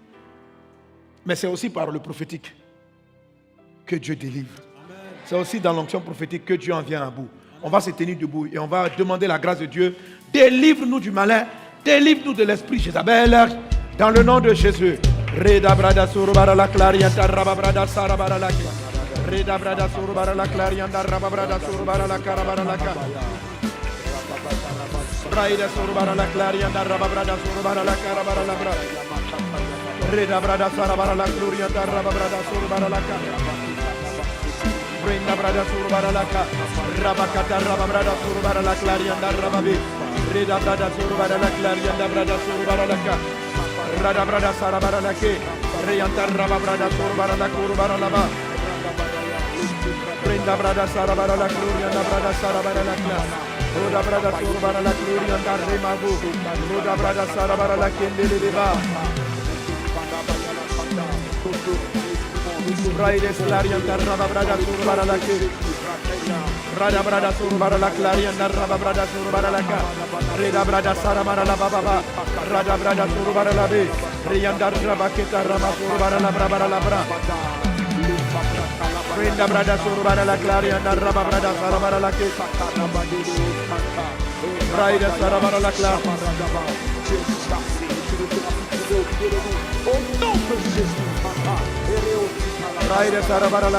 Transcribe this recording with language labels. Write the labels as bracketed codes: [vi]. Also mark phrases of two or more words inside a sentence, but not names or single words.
[fr] Mais c'est aussi par le prophétique que Dieu délivre. C'est aussi dans l'onction prophétique que Dieu en vient à bout. On va se tenir debout et on va demander la grâce de Dieu. Délivre-nous du malin, délivre-nous de l'esprit Jézabel, dans le nom de Jésus. Reda brada surubara la clarianta rababrada sarabara la Reda brada surubara la clarianta rababrada surubara la carabara la ca. Raida surubara la clarianta rababrada surubara la carabara la bra. Reda brada sarabara la clarianta rababrada surubara la ca. Reda brada surubara la ca. Rabakata rababrada surubara la clarianta rababi. Reda brada surubara la clarianta brada surubara la ca. Rada brada sarabara la ke, reyanta raba brada sorbara la kurbara la ba. Prenda brada sarabara la gloria na brada sarabara la kla. Roda brada sorbara la gloria na remabu. Roda brada sarabara la kendele de ba. Raide slarianta raba brada sorbara la ke. Rada brada sorbara la claria na raba brada sorbara la ka. Reda brada sarabara la baba. Rada brada sorbara la be. Reyanda raba keta rama sorbara la brabara la bra. Renda brada sorbara la claria na raba brada sarabara la ke. Raida sarabara la cla. Raida sarabara la